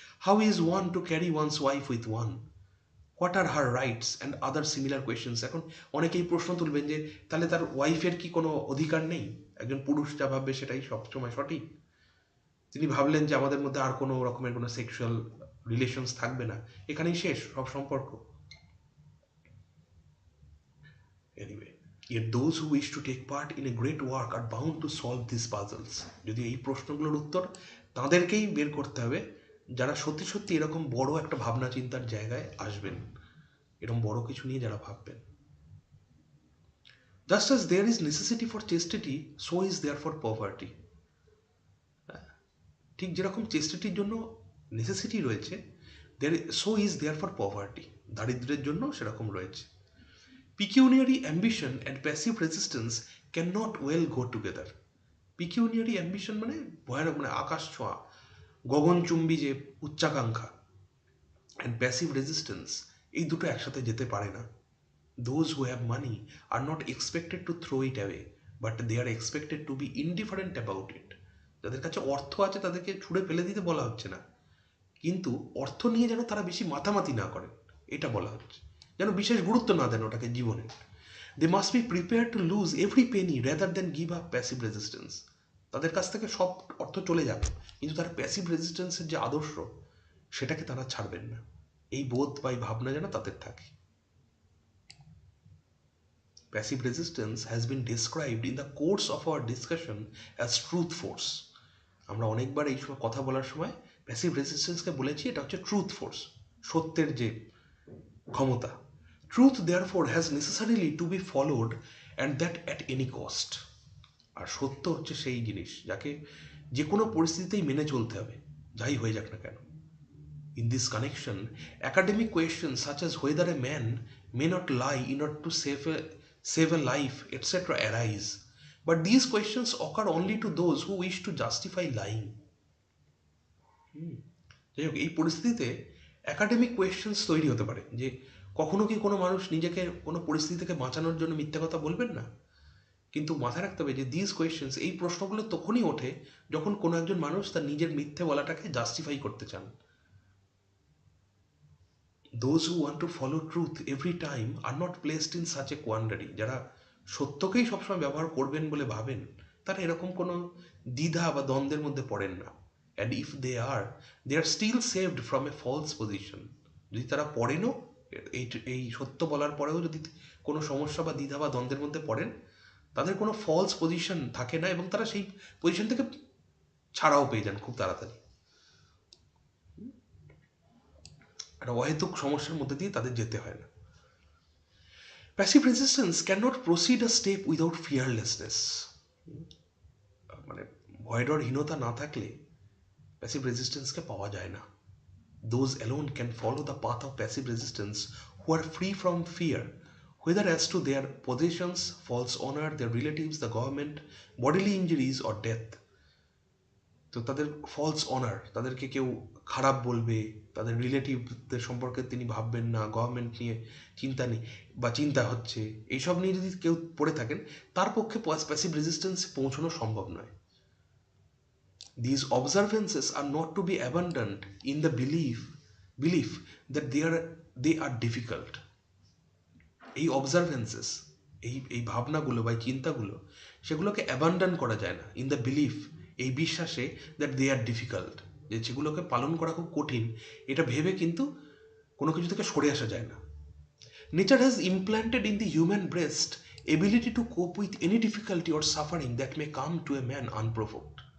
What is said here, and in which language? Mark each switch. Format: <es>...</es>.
<en>How is one to carry one's wife with one? What are her rights and other similar questions.</en> <bn>এখন অনেকেই প্রশ্ন তুলবেন যে তাহলে তার ওয়াইফের কি কোনো অধিকার নেই? একজন পুরুষ যা ভাববে সেটাই সবসময় সঠিক? তিনি ভাবলেন যে আমাদের মধ্যে আর কোনো রকমের কোনো সেক্সুয়াল রিলেশনস থাকবে না, এখানেই শেষ সব সম্পর্ক।</bn> <en>Anyway, yet those who wish to take part in a great work are bound to solve these puzzles.</en> <bn>যদি এই প্রশ্নগুলোর উত্তর তাদেরকেই বের করতে হবে যারা সত্যি সত্যি এরকম বড় একটা ভাবনা চিন্তার জায়গায় আসবেন, এরকম বড় কিছু নিয়ে যারা ভাববেন।</bn> <en>Just as there is necessity for chastity, so is there for poverty.</en> <bn>ঠিক যেরকম চেস্টিটির জন্য নেসেসিটি রয়েছে,</bn> <en>so is there for poverty.</en> <bn>দারিদ্র্যের জন্য সেরকম রয়েছে।</bn> <en>Pecuniary ambition and passive resistance cannot well go together. Pecuniary ambition</en> <bn>মানে ভয়ানক, মানে আকাশ ছোঁয়া, গগনচুম্বী যে উচ্চাকাঙ্ক্ষা,</bn> <en>and passive resistance,</en> <bn>এই দুটো একসাথে যেতে পারে না।</bn> <en>Those who have money are not expected to throw it away, but they are expected to be indifferent about it.</en> <bn>যাদের কাছে অর্থ আছে তাদেরকে ছুঁড়ে ফেলে দিতে বলা হচ্ছে না, কিন্তু অর্থ নিয়ে যেন তারা বেশি মাতামাতি না করেন এটা বলা হচ্ছে, যেন বিশেষ গুরুত্ব না দেন ওটাকে জীবনে।</bn> <en>They must be prepare to lose every penny rather than give up passive resistance.</en> <bn>তাদের কাছ থেকে সব অর্থ চলে যাবে, কিন্তু তারা প্যাসিভ রেজিস্ট্যান্সের যে আদর্শ সেটাকে তারা ছাড়বেন না, এই বোধ বা এই ভাবনা যেন তাদের থাকে।</bn> <en>Passive resistance has been described in the course of our discussion as truth force.</en> <bn>আমরা অনেকবার এই সময় কথা বলার সময় প্যাসিভ রেজিস্ট্যান্সকে বলেছি এটা হচ্ছে ট্রুথ ফোর্স, সত্যের যে ক্ষমতা।</bn> <en>Truth therefore has necessarily to be followed and that at any cost.</en> <bn>আর সত্য হচ্ছে সেই জিনিস যাকে যে কোনো পরিস্থিতিতেই মেনে চলতে হবে, যাই হয়ে যাক না কেন।</bn> <en>In this connection, academic questions such as whether a man may not lie in order to save a life, etc. arise. But these questions occur only to those who wish to justify lying.</en> <bn>যাই হোক, এই পরিস্থিতিতে academic questions তৈরি হতে পারে যে কখনো কি কোনো মানুষ নিজেকে কোনো পরিস্থিতি থেকে বাঁচানোর জন্য মিথ্যা কথা বলবেন না, কিন্তু মাথায় রাখতে হবে যে</bn> <en>this questions,</en> <bn>এই প্রশ্নগুলো তখনই ওঠে যখন কোনো একজন মানুষ তার নিজের মিথ্যে বলাটাকে জাস্টিফাই করতে চান।</bn> <en>Those who want to follow truth every time are not placed in such a quandary.</en> <bn>যারা সত্যকেই সবসময় ব্যবহার করবেন বলে ভাবেন তারা এরকম কোনো দ্বিধা বা দ্বন্দ্বের মধ্যে পড়েন না।</bn> <en>And if they are still saved from a false position.</en> <bn>যদি তারা পড়েনও, এই সত্য বলার পরেও যদি কোনো সমস্যা বা দ্বিধা বা দ্বন্দ্বের মধ্যে পড়েন, তাদের কোনো ফলস পজিশন থাকে না এবং তারা সেই পজিশন থেকে ছাড়াও পেয়ে যান খুব তাড়াতাড়ি। একটা অহেতুক সমস্যার মধ্যে দিয়ে তাদের যেতে হয় না।</bn> <en>Passive resistance can not proceed a step without fearlessness.</en> <bn>মানে ভয়ডরহীনতা না থাকলে প্যাসিভ রেজিস্ট্যান্সকে পাওয়া যায় না।</bn> <en>Those alone can follow the path of passive resistance who are free from fear, whether as to their possessions, false honor, their relatives, the government, bodily injuries or death.</en> <bn>তো তাদের false honour, তাদেরকে কেউ খারাপ বলবে, তাদের রিলেটিভদের সম্পর্কে তিনি ভাববেন না, গভর্নমেন্ট নিয়ে চিন্তা নেই বা চিন্তা হচ্ছে, এইসব নিয়ে যদি কেউ পড়ে থাকেন তার পক্ষে প্যাসিভ রেজিস্ট্যান্স পৌঁছানো সম্ভব নয়।</bn> <en>These observances are not to be abandoned in the belief that they are difficult.</en> <bn>এই অবজারভেন্সেস, এই ভাবনাগুলো বা চিন্তাগুলো, সেগুলোকে অ্যাবান্ডন করা যায় না</bn> <en>in the belief,</en> <bn>এই বিশ্বাসে</bn> <en>that they are difficult,</en> <bn>যে সেগুলোকে পালন করা খুব কঠিন, এটা ভেবে কিন্তু কোনো কিছু থেকে সরে আসা যায় না।</bn> <en>Nature has implanted in the human breast ability to cope with any difficulty or suffering that may come to a man unprovoked.</en>